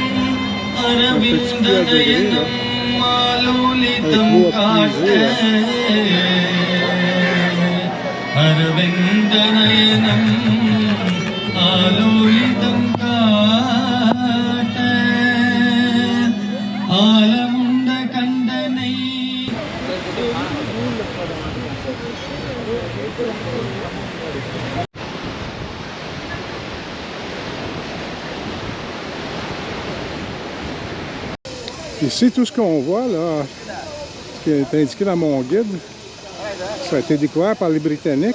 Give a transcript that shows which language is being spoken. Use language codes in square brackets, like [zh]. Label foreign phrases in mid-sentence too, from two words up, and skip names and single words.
[ta] அரவிந்தனயனம் மாலோலிதம் காட்ட அரவிந்தனயனம் ஆலோலிதம் காட்ட ஆலமுண்ட கண்டனை [fr] Ici, tout ce qu'on voit, là, ce qui est indiqué dans mon guide, ça a été découvert par les Britanniques.